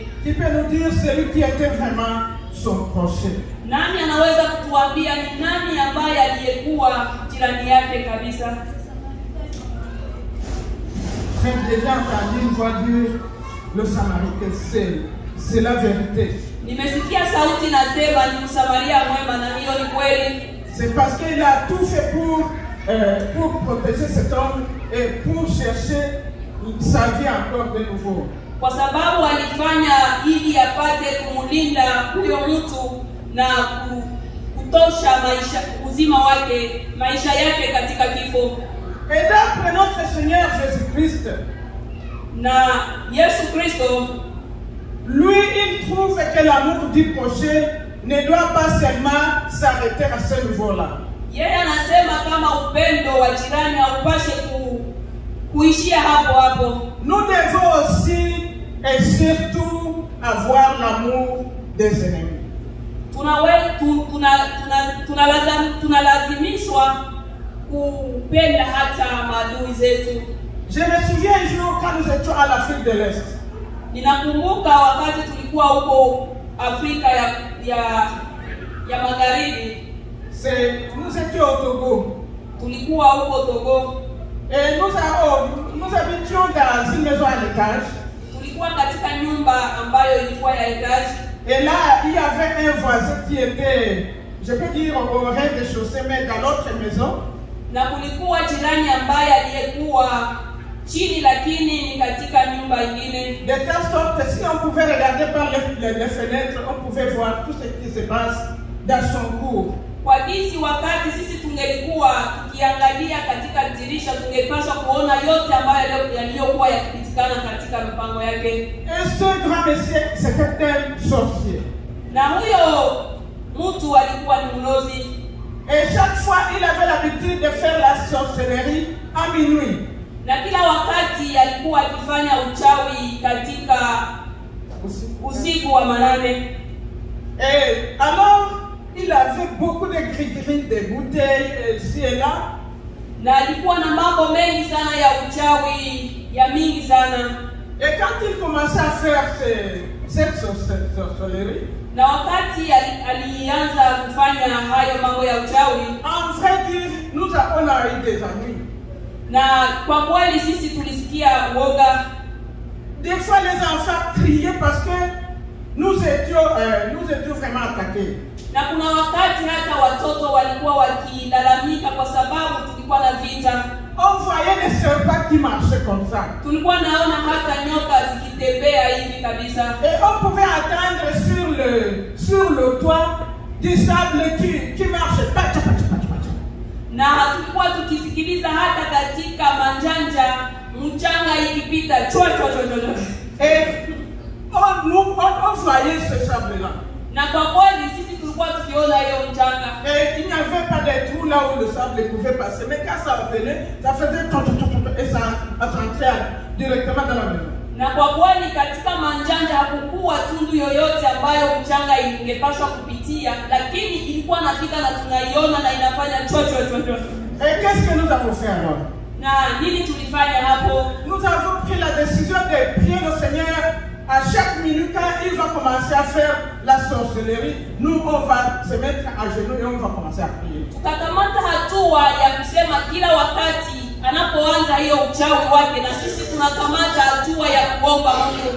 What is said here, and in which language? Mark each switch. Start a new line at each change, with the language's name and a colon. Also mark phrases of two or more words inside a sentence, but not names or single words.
French: Qui peut nous dire celui qui était vraiment son prochain?
Swahili: Nani anaweza kutuambia ni nani ambaye aliyekuwa jirani yake kabisa?
French: J'ai déjà entendu une voix dire le Samaritain, c'est la vérité.
Swahili: Nimesikia sauti nasema ni Msamaria mwema, na hiyo ni kweli.
French: C'est parce qu'il a tout fait pour protéger cet homme et pour chercher sa vie encore de nouveau.
Swahili: Kwa sababu alifanya ili apate kumlinda huyo mtu na kutosha uzima wake, maisha yake katika kifo.
French: Et d'après notre Seigneur Jésus-Christ,
Swahili: Na Yesu Kristo,
French: lui, il trouve que l'amour du prochain ne doit pas seulement s'arrêter à ce niveau-là.
Swahili: yeye anasema kama upendo wa jirani haupashe kuishia hapo hapo.
French: Nous devons aussi et surtout avoir l'amour des ennemis.
Swahili: Tunalazimishwa kupenda hata maadui zetu.
French: Je me souviens un jour quand nous étions à l'Afrique de l'Est.
Swahili: Ninakumbuka wakati tulikuwa huko Afrika ya Magharibi.
French: Nous étions au Togo.
Swahili: Tulikuwa huko Togo.
French: Et nous habitions dans une maison à l'étage.
Swahili: Tulikuwa katika nyumba ambayo ilikuwa ya etage.
French: Et là, il y avait un voisin qui était, je peux dire, au rez-de-chaussée, mais dans l'autre maison.
Swahili: Na kulikuwa jirani ambaye aliyekuwa chini lakini ni katika nyumba nyingine.
French: De telle sorte que si on pouvait regarder par les fenêtres, on pouvait voir tout ce qui se passe dans son cours.
Swahili: Kwa jinsi wakati sisi tungelikuwa tukiangalia katika dirisha tungepaswa kuona yote ambayo yaliyokuwa yakipitikana katika mipango yake.
French: Et ce grand monsieur, c'était un sorcier.
Swahili: Na huyo mtu alikuwa ni mlozi.
French: Et chaque fois, il avait l'habitude de faire la sorcellerie à minuit.
Swahili: Na kila wakati alikuwa akifanya uchawi katika usiku wa manane.
French: Et alors, il avait beaucoup de gris-gris, des bouteilles ici et là.
Swahili: Na alikuwa na mambo mengi sana ya uchawi, ya mingi sana.
French: Et quand il commençait à faire cette sorcellerie,
Swahili: na wakati alianza kufanya hayo mambo ya uchawi,
French: en vrai dire, nous avons eu des ennuis.
Swahili: na kwa kweli sisi tulisikia woga.
French: Des fois, les enfants criaient parce que nous étions vraiment attaqués.
Swahili: Na kuna wakati hata watoto walikuwa wakilalamika kwa sababu tulikuwa na vita.
French: On voyait des serpents qui marchaient comme ça.
Swahili: Tulikuwa naona hata nyoka zikitembea hivi kabisa.
French: Et on pouvait attendre sur le toit du sable qui marchait.
Swahili: Na tulikuwa tukisikiliza hata katika manjanja mchanga ikipita chwa.
French: Et on voyait ce sable-là.
Swahili: Na kwa kweli sisi tulikuwa tukiona hiyo mchanga.
French: Et il n'y avait pas de trou là où le sable pouvait passer. Mais quand ça venait, ça faisait et ça rentrait directement dans la maison.
Swahili: Na kwa kweli katika manjanja hakukuwa tundu yoyote ambayo mchanga ingepaswa kupitia, lakini ilikuwa nafika na tunaiona na inafanya chocho.
French: Et qu'est-ce que nous avons fait alors?
Swahili: Na nini tulifanya hapo?
French: Nous avons pris la décision de prier le Seigneur à chaque minute, quand il va commencer à faire la sorcellerie, nous, on va se mettre à genoux et on va commencer à prier.
Swahili: Tukakamata hatua ya kusema kila wakati anapoanza hiyo uchawi wake, na sisi tunakamata hatua ya kuomba Mungu.